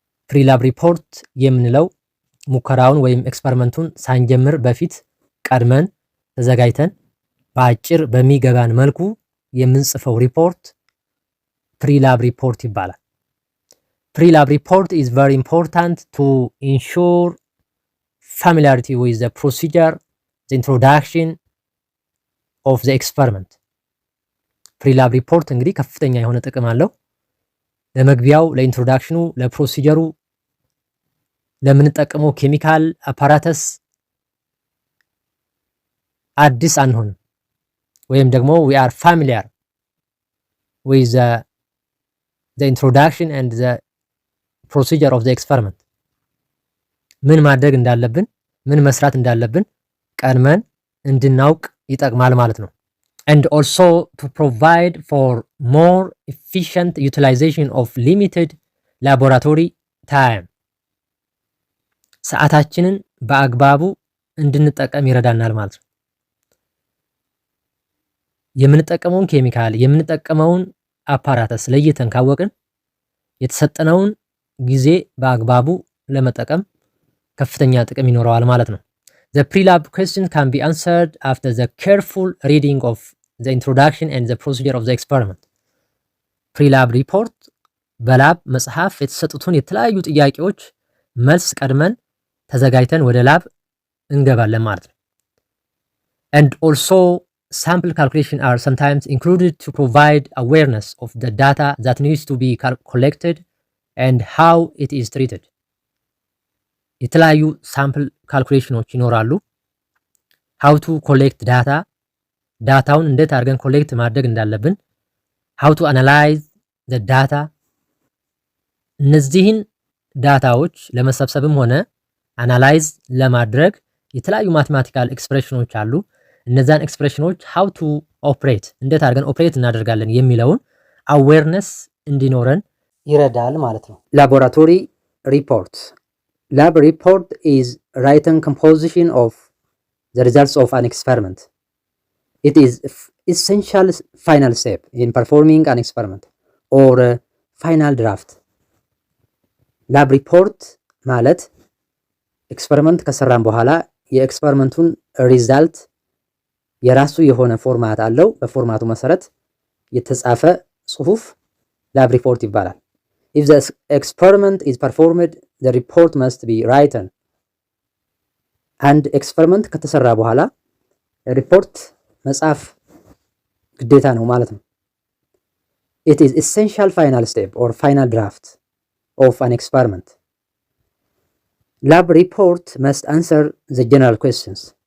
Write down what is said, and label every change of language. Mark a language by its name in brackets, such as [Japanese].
[English] Pre-lab report [Amharic] የምንለው ሙከራውን ወይም ኤክስፐሪመንቱን ሳንጀምር በፊት ቀድመን ተዘጋጅተን በአጭር በሚገባን መልኩ የምንጽፈው ሪፖርት [English] pre-lab report ይባላል። Pre-lab report is very important to ensure familiarity with the procedure, the introduction of the experiment. [Amharic] Pre-lab report እንግዲህ ከፍተኛ የሆነ ጥቅም አለው። ለመግቢያው፣ ለኢንትሮዳክሽኑ፣ ለፕሮሲጀሩ፣ ለምንጠቀመው ኬሚካል አፓራተስ አዲስ አንሆንም ወይም ደግሞ [English] we are familiar with the introduction and the procedure of the experiment. [Amharic] ምን ማድረግ እንዳለብን ምን መስራት እንዳለብን ቀድመን እንድናውቅ ይጠቅማል ማለት ነው። [English] And also to provide for more efficient utilization of limited laboratory time. [Amharic] ሰዓታችንን በአግባቡ እንድንጠቀም ይረዳናል ማለት ነው። የምንጠቀመውን ኬሚካል የምንጠቀመውን አፓራተስ ለይተን ካወቅን የተሰጠነውን ጊዜ በአግባቡ ለመጠቀም ከፍተኛ ጥቅም ይኖረዋል ማለት ነው። [English] The pre-lab question can be answered after the careful reading of the introduction and the procedure of the experiment. Pre-lab report [Amharic] በላብ መጽሐፍ የተሰጡትን የተለያዩ ጥያቄዎች መልስ ቀድመን ተዘጋጅተን ወደ ላብ እንገባለን ማለት ነው። [English] And also sample calculation are sometimes included to provide awareness of the data that needs to be collected and how it is treated. [Amharic] የተለያዩ ሳምፕል ካልኩሌሽኖች ይኖራሉ። [English] how to collect data [Amharic] ዳታውን እንዴት አድርገን ኮሌክት ማድረግ እንዳለብን፣ [English] how to analyze the data [Amharic] እነዚህን ዳታዎች ለመሰብሰብም ሆነ አናላይዝ ለማድረግ የተለያዩ ማቴማቲካል ኤክስፕሬሽኖች አሉ። እነዛን ኤክስፕሬሽኖች [English] how to operate [Amharic] እንዴት አድርገን ኦፕሬት እናደርጋለን የሚለውን አዌርነስ እንዲኖረን ይረዳል ማለት ነው። ላቦራቶሪ ሪፖርት [English] Lab report is written composition of the results of an experiment. It is essential final step in performing an experiment or final draft. [Amharic] Lab report ማለት ኤክስፐሪመንት ከሰራን በኋላ የኤክስፐሪመንቱን ሪዛልት የራሱ የሆነ ፎርማት አለው። በፎርማቱ መሰረት የተጻፈ ጽሁፍ ላብ ሪፖርት ይባላል። [English] If the experiment is performed, the report must be written. [Amharic] አንድ ኤክስፐሪመንት ከተሰራ በኋላ ሪፖርት መጻፍ ግዴታ ነው ማለት ነው። [English] It is essential final step or final draft of an experiment. Lab report must answer the general questions.